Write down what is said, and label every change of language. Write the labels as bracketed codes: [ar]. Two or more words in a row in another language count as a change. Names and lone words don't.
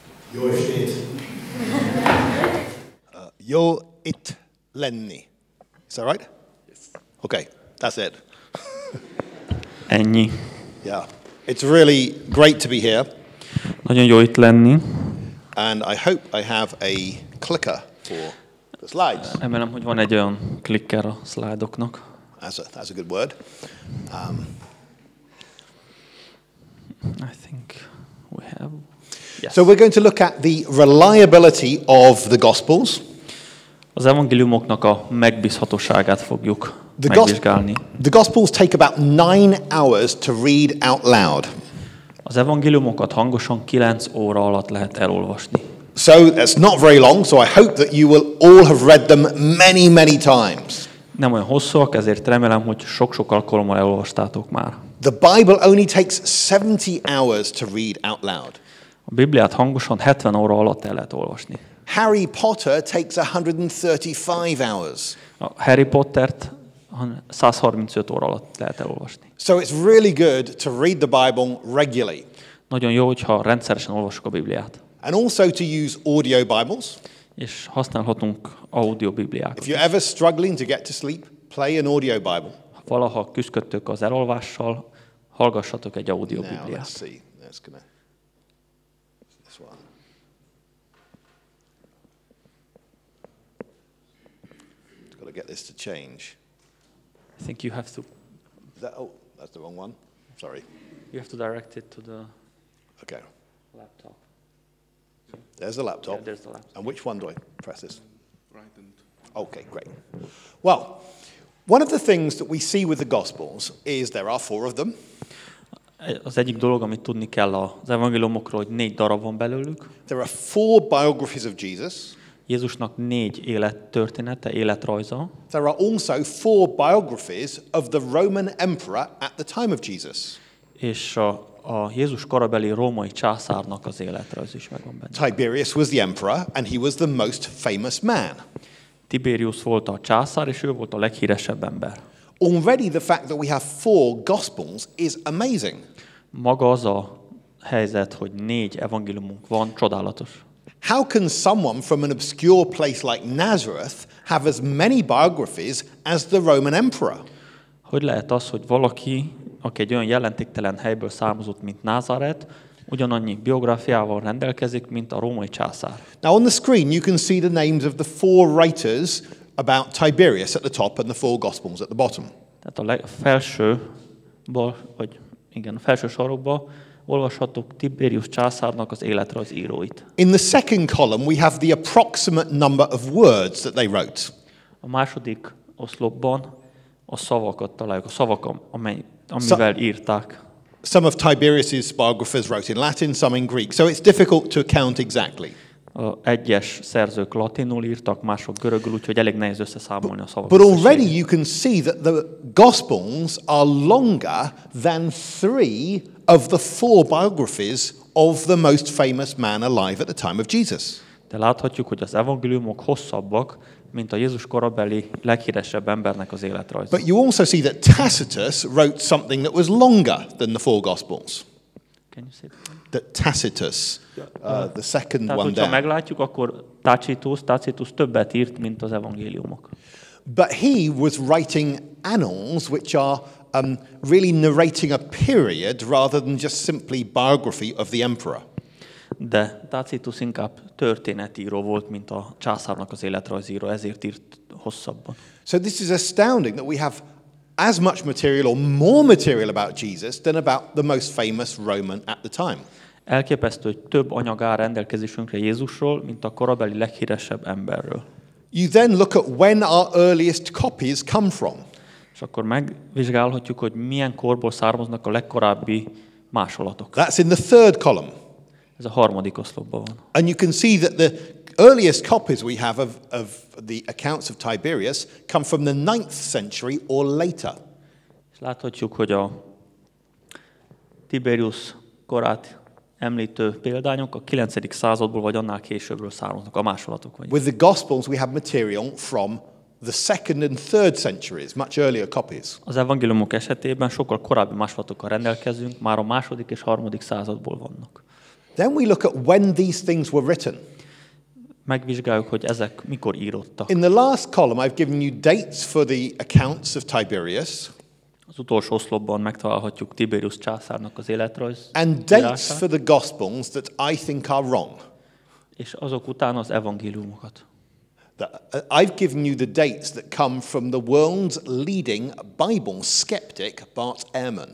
[hu] Jó estét! Jó itt lenni. [en] Is that right? Yes. Okay, that's it. [hu] Ennyi. [en] Yeah. It's really great to be here. [hu] Nagyon jó itt lenni. [en] And I hope I have a clicker for the slides. [hu] Remélem, hogy van egy olyan klikker a szlájdoknak. [en] That's a good word. I think we have. Yes. So we're going to look at the reliability of the Gospels. [hu] Az evangéliumoknak a megbízhatóságát fogjuk megvizsgálni. [en] The Gospels take about 9 hours to read out loud. [hu] Az evangéliumokat hangosan 9 óra alatt lehet elolvasni. [en] So that's not very long, so I hope that you will all have read them many, many times. [hu] Nem olyan hosszúak, ezért remélem, hogy sok-sok alkalommal elolvastátok már. [en] The Bible only takes 70 hours to read out loud. [hu] A Bibliát hangosan 70 óra alatt el lehet olvasni. [en] Harry Potter takes 135 hours. [hu] A Harry Pottert 135 óra alatt lehet elolvasni. [en] So it's really good to read the Bible regularly. [hu] Nagyon jó, hogyha rendszeresen olvasok a Bibliát. [en] And also to use audio Bibles. [hu] És használhatunk audio Bibliákat. [en] If you're ever struggling to get to sleep, play an audio Bible. [hu] Ha valaha küzdködtök az elolvással, hallgassatok egy audio [en] Now [hu] Bibliát. [en] let's see. That's gonna this one. Got to get this to change. I think you have to That's the wrong one. Sorry. direct it to the Okay. laptop. There's the laptop. Yeah, there's the laptop. And which one do I press this? Right and. Okay, great. Well, one of the things that we see with the Gospels is there are 4 of them. [hu] Az egyik dolog, amit tudni kell az evangéliumokról, hogy 4 darab van belőlük. [en] There are 4 biographies of Jesus. [hu] Jézusnak 4 élettörténete, életrajza. [en] There are also 4 biographies of the Roman emperor at the time of Jesus. [hu] És a Jézus korabeli római császárnak az életrajz is megvan benne. [en] Tiberius was the emperor and he was the most famous man. [hu] Tiberius volt a császár, és ő volt a leghíresebb ember. [en] Already the fact that we have 4 Gospels is amazing. [hu] Maga az a helyzet, hogy 4 evangéliumunk van, csodálatos. [en] How can someone from an obscure place like Nazareth have as many biographies as the Roman emperor? [hu] Hogy lehet az, hogy valaki, aki egy olyan jelentéktelen helyből származott, mint Názáret, ugyanannyi biográfiával rendelkezik, mint a római császár? [en] Now on the screen you can see the names of the 4 writers about Tiberius at the top and the 4 Gospels at the bottom. [hu] Tehát a felső sorokban olvashatok Tiberius császárnak az életrajz íróit. [en] In the second column we have the approximate number of words that they wrote. [hu] A második oszlopban a szavakat találjuk, a szavak, amivel írták. [en] Some of Tiberius's biographers wrote in Latin, some in Greek, so it's difficult to count exactly. [hu] Egyes szerzők latinul írtak, mások görögül, úgyhogy elég nehéz összeszámolni a szavakat. [en] But already you can see that the Gospels are longer than 3 of the 4 biographies of the most famous man alive at the time of Jesus. [hu] De láthatjuk, hogy az evangéliumok hosszabbak, mint a Jézus korabeli leghíresebb embernek az életrajza. [en] But you also see that Tacitus wrote something that was longer than the 4 Gospels. Can you say That Tacitus, the second [hu] Tehát, [en] one [hu] hogyha [en] down. [hu] meglátjuk, akkor Tacitus többet írt, mint az evangéliumok. [en] But he was writing annals which are really narrating a period rather than just simply biography of the emperor. [hu] De Tacitus inkább történetíró volt, mint a császárnak az életrajzíró, ezért írt hosszabban. [en] So this is astounding that we have as much material or more material about Jesus than about the most famous Roman at the time. [hu] Elképesztő, hogy több anyag áll rendelkezésünkre Jézusról, mint a korabeli leghíresebb emberről. [en] You then look at when our earliest copies come from. [hu] És akkor megvizsgálhatjuk, hogy milyen korból származnak a legkorábbi másolatok. [en] That's in the third column. [hu] Ez a harmadik oszlopban van. [en] And you can see that the earliest copies we have of the accounts of Tiberius come from the 9th century or later. [hu] És láthatjuk, hogy a Tiberius korát említő példányok a 9. századból vagy annál későbbről származnak, a másolatok. [en] With the Gospels we have material from the 2nd and 3rd centuries, much earlier copies. [hu] Az evangéliumok esetében sokkal korábbi másolatokkal rendelkezünk, már a 2. és 3. századból vannak. [en] Then we look at when these things were written. [hu] Megvizsgáljuk, hogy ezek mikor írottak. [en] In the last column, I've given you dates for the accounts of Tiberius. [hu] Az utolsó oszlopban megtalálhatjuk Tiberius császárnak az életrajz [en] And dates [hu] írását, [en] for the Gospels that I think are wrong. [hu] és azok után az evangéliumokat. [en] I've given you the dates that come from the world's leading Bible skeptic, Bart Ehrman.